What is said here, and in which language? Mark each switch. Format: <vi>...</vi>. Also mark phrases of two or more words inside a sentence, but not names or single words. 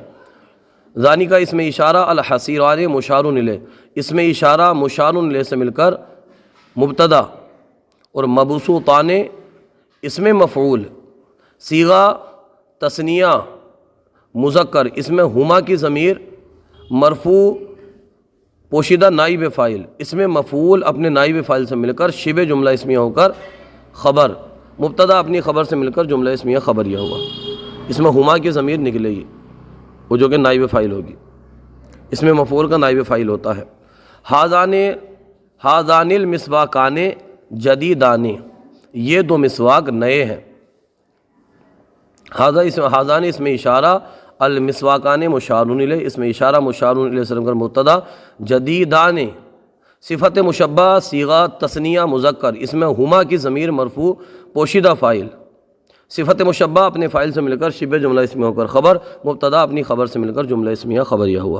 <ur>ذالک اس میں اشارہ، الحصیران مشار الیہ، اس میں اشارہ مشار الیہ سے مل کر مبتدا، اور مبسوطان اس میں مفعول، صیغہ تثنیہ مذکر، اس میں ہما کی ضمیر مرفوع پوشیدہ نائب فاعل، اس میں مفعول اپنے نائب فاعل سے مل کر شبہ جملہ اسمیہ ہو کر خبر، مبتدا اپنی خبر سے مل کر جملہ اسمیہ خبریہ ہوا۔ اس میں ہما کی ضمیر نکلے گی، وہ جو کہ نائب فاعل ہوگی، اس میں مفعول کا نائب فاعل ہوتا ہے۔</ur> <ar>ہاذان المسواکان جدیدان،</ar> <ur>یہ دو مسواک نئے ہیں۔ ہاذان اس میں اشارہ، المسواکان مشار الیہ، اس میں اشارہ مشار الیہ سے کر مبتدا، جدیدان صفت مشبہ صیغہ تثنیہ مذکر، اس میں ہما کی ضمیر مرفوع پوشیدہ فاعل، صفت مشبہ اپنے فاعل سے مل کر شبہ جملہ اسمیہ ہو کر خبر، مبتدا اپنی خبر سے مل کر جملہ اسمیہ خبریہ ہوا۔</ur>